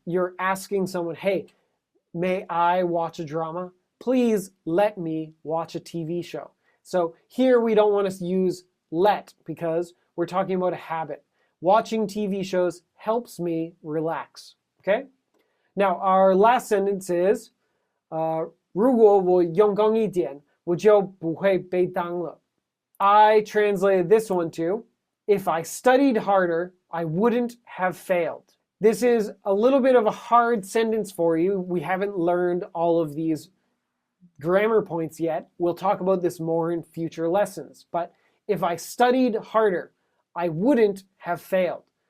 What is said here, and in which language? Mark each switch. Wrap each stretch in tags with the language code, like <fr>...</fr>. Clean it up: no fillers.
<en>You're asking someone, hey, may I watch a drama? Please let me watch a TV show. So here we don't want to use let because we're talking about a habit. Watching TV shows helps me relax, okay? Now, our last sentence is,</en> <zh>如果我用功一点，我就不会被当了。</zh> <en>I translated this one to, if I studied harder, I wouldn't have failed. This is a little bit of a hard sentence for you. We haven't learned all of these grammar points yet. We'll talk about this more in future lessons. But if I studied harder, I wouldn't have failed.</en>